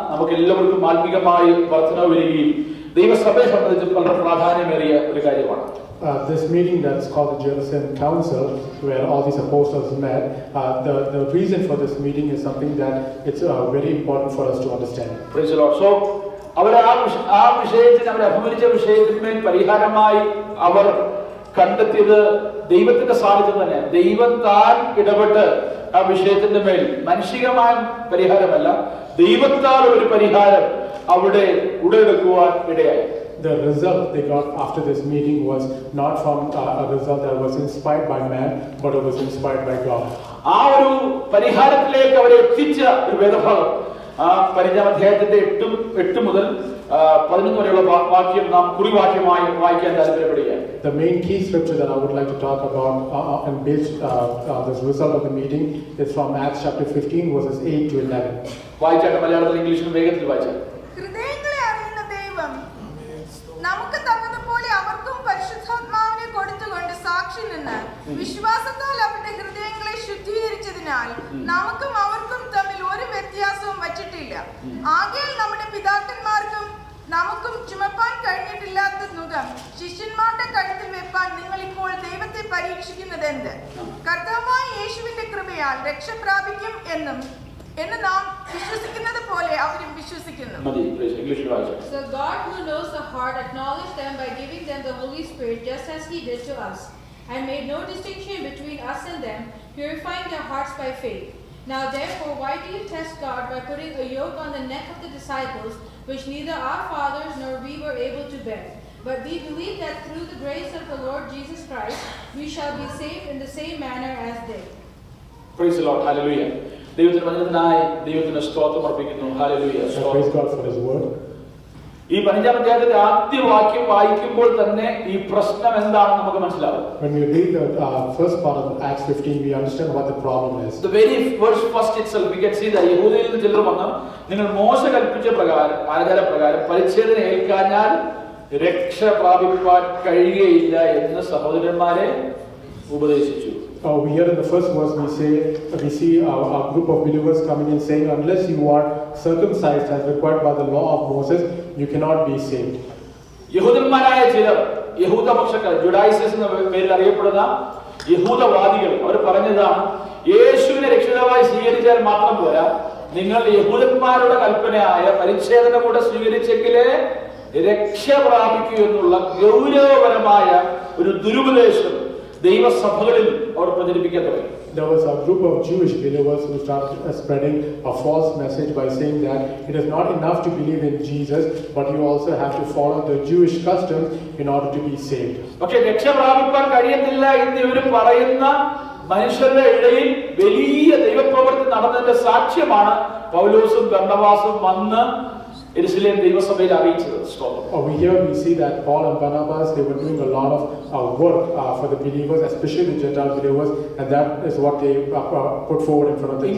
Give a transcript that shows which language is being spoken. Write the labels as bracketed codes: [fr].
[ml] നമുക്ക് എല്ലാവർക്കും ആത്മീകമായി വർധന വരികയും ദൈവസഭയെ സംബന്ധിച്ച് വളരെ പ്രാധാന്യമേറിയ ഒരു കാര്യമാണ്. [en] This meeting that's called the Jerusalem Council, where all these apostles met, the reason for this meeting is something that it's very important for us to understand. Praise the Lord. [ml] So, അവർ ആ വിഷയത്തിന് അവർ അഭിമുഖീകരിച്ച വിഷയത്തിന്മേൽ പരിഹാരമായി അവർ കണ്ടെത്തിയത് ദൈവത്തിന്റെ സാന്നിധ്യം തന്നെ. ദൈവം താൻ ഇടപെട്ട് ആ വിഷയത്തിന്റെ മേൽ മാനുഷികമായ പരിഹാരമല്ല, ദൈവത്താൽ ഒരു പരിഹാരം അവിടെ ഉടലെടുക്കുവാൻ ഇടയായി. [en] The result they got after this meeting was not from a result that was inspired by man, but it was inspired by God. [ml] ആ ഒരു പരിഹാരത്തിലേക്ക് അവരെ എത്തിച്ച ഒരു വേദഭാഗം 15-ാം അധ്യായത്തിന്റെ 8 മുതൽ 11 വരെയുള്ള വാക്യം നാം കുറിവാക്യമായി വായിക്കാൻ താല്പര്യപ്പെടുകയാണ്. [en] The main key scripture that I would like to talk about and based this result of the meeting is from Acts chapter 15 verses 8 to 11. [ml] വായിച്ചാട്ടെ, മലയാളത്തിൽ ഇംഗ്ലീഷിലും വേഗത്തിൽ വായിച്ചാൽ. ഹൃദയങ്ങളെ അറിയുന്ന ദൈവം നമുക്ക് തന്നതുപോലെ അവർക്കും പരിശുദ്ധാത്മാവിനെ കൊടുത്തുകൊണ്ട് സാക്ഷി നിന്ന് വിശ്വാസത്താൽ അവരുടെ ഹൃദയങ്ങളെ ശുദ്ധീകരിച്ചതിനാൽ നമുക്കും അവർക്കും തമ്മിൽ ഒരു വ്യത്യാസവും വച്ചിട്ടില്ല. ആകയാൽ നമ്മുടെ പിതാക്കന്മാർക്കും നമുക്കും ചുമപ്പാൻ കഴിഞ്ഞിട്ടില്ലാത്ത നുകം ശിഷ്യന്മാരുടെ കഴുത്തിൽ വെപ്പാൻ നിങ്ങൾ ഇപ്പോൾ ദൈവത്തെ പരീക്ഷിക്കുന്നത് എന്ത്? കർത്താവായ യേശുവിന്റെ കൃപയാൽ രക്ഷ പ്രാപിക്കും എന്ന് നാം വിശ്വസിക്കുന്നത് പോലെ അവരും വിശ്വസിക്കുന്നു. [en] So God who knows the heart acknowledged them by giving them the Holy Spirit just as he did to us, and made no distinction between us and them, purifying their hearts by faith. Now therefore why do you test God by putting a yoke on the neck of the disciples, which neither our fathers nor we were able to bear? But we believe that through the grace of the Lord Jesus Christ we shall be saved in the same manner as they. Praise the Lord. Hallelujah. [ml] ദൈവത്തിന്റെ വചനത്തിനായി ദൈവത്തിന് സ്തോത്രം അർപ്പിക്കുന്നു. Hallelujah. [en] Praise God for his word. [ml] ഈ 15-ാം അധ്യായത്തിന്റെ ആദ്യ വാക്യം വായിക്കുമ്പോൾ തന്നെ ഈ പ്രശ്നം എന്താണെന്ന് നമുക്ക് മനസ്സിലാവും. [en] When we read the first part of Acts 15, we understand what the problem is. The very verse first itself we can see that [ml] യഹൂദയിൽ നിന്ന് ചിലർ വന്ന് നിങ്ങൾ മോശ കൽപ്പിച്ച ആചാരപ്രകാരം പരിച്ഛേദന ഏൽക്കാഞ്ഞാൽ രക്ഷ പ്രാപിപ്പാൻ കഴിയുകയില്ല എന്ന് സഹോദരന്മാരെ ഉപദേശിച്ചു. [en] We hear in the first verse we see a group of believers coming and saying, unless you are circumcised as required by the law of Moses, you cannot be saved. [ml] യഹൂദന്മാരായ ചിലർ, യഹൂദപക്ഷക്കാർ, ജുഡായിസസ് എന്ന പേരിൽ അറിയപ്പെടുന്ന യഹൂദവാദികൾ, അവർ പറഞ്ഞതാണ് യേശുവിനെ രക്ഷിതാവായി സ്വീകരിച്ചാൽ മാത്രം പോരാ, നിങ്ങൾ യഹൂദന്മാരുടെ കൽപ്പനയായ പരിച്ഛേദന കൂടെ സ്വീകരിച്ചെങ്കിലേ രക്ഷ പ്രാപിക്കൂ എന്നുള്ള ഗൗരവപരമായ ഒരു ദുരുപദേശം ദൈവസഭകളിൽ അവർ പ്രചരിപ്പിക്കാൻ തുടങ്ങി. [en] There was a group of Jewish believers who started spreading a false message by saying that it is not enough to believe in Jesus, but you also have to follow the Jewish customs in order to be saved. [ml] പക്ഷേ രക്ഷ പ്രാപിക്കാൻ കഴിയത്തില്ല എന്ന് ഇവർ പറയുന്ന മനുഷ്യരുടെ ഇടയിൽ വലിയ ദൈവപ്രവൃത്തി നടന്നതിന്റെ സാക്ഷ്യമാണ് പൗലോസും ബർന്നബാസും വന്ന് യെരുശലേം ദൈവസഭയിൽ അറിയിച്ചത്. [en] Over here we see that Paul and Barnabas, they were doing a lot of work for the believers, especially the Gentile believers, and that is what they put forward in front of the Gentiles.